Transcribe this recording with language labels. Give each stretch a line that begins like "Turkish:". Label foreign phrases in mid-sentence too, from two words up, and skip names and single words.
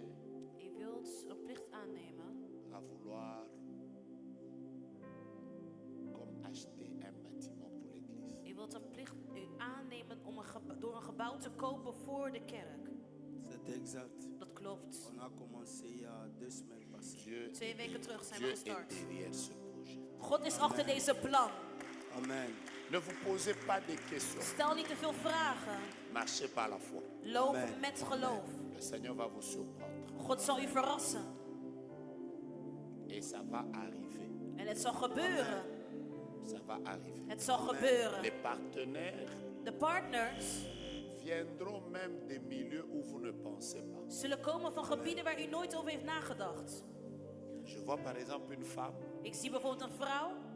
Dutch: U wilt een plicht aannemen
French: à vouloir comme acheter un bâtiment pour l'église.
Dutch: U wilt een plicht aannemen om door een gebouw te kopen voor de kerk.
French: C'est exact.
Dutch: Dat klopt.
French: On a commencé il y a 2 semaines passées. Dieu,
Dutch: 2 weken terug zijn we
French: Dieu est
Dutch: gestart.
French: derrière ce projet.
Dutch: God is achter deze plan. Amen.
French: Ne vous posez pas des questions.
Dutch: Stel niet te veel vragen.
French: Marchez par la foi.
Dutch: Loop Amen. met geloof.
French: Le Seigneur va vous surprendre.
Dutch: God zal u verrassen.
French: Et ça va arriver.
Dutch: En het zal gebeuren.
French: Ça va arriver.
Dutch: Het zal gebeuren.
French: Les partenaires
Dutch: De partners
French: viendront même des milieux où vous ne pensez pas.
Dutch: zullen komen van gebieden waar u nooit over heeft nagedacht.
French: Je vois par exemple une femme
Dutch: Ik zie bijvoorbeeld een vrouw